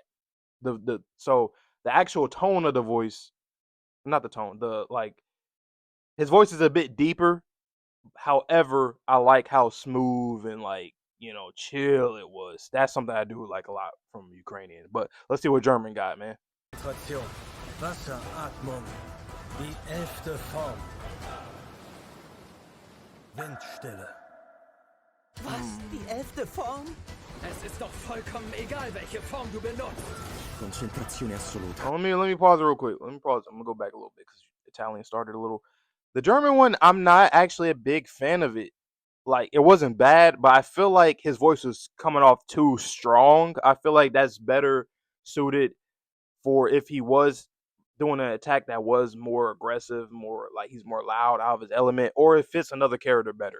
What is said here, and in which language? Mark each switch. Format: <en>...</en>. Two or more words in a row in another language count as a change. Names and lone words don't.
<en>So the actual tone of the voice, not the tone, his voice is a bit deeper. However, I like how smooth and chill it was. That's something I do like a lot from Ukrainian. But let's see what German got, man.</en> <de>Wasseratmung. Die 11. Form. Windstille. Was? Die 11. Form? Es ist doch vollkommen egal, welche Form du benutzt.</de> <it>Concentrazione assoluta.</it> <en>Let me pause it real quick. Let me pause. I'm gonna go back a little bit because Italian started a little. The German one, I'm not actually a big fan of it. Like, it wasn't bad, but I feel like his voice was coming off too strong. I feel like that's better suited for if he was doing an attack that was more aggressive, more like he's more loud, out of his element, or it fits another character better.</en>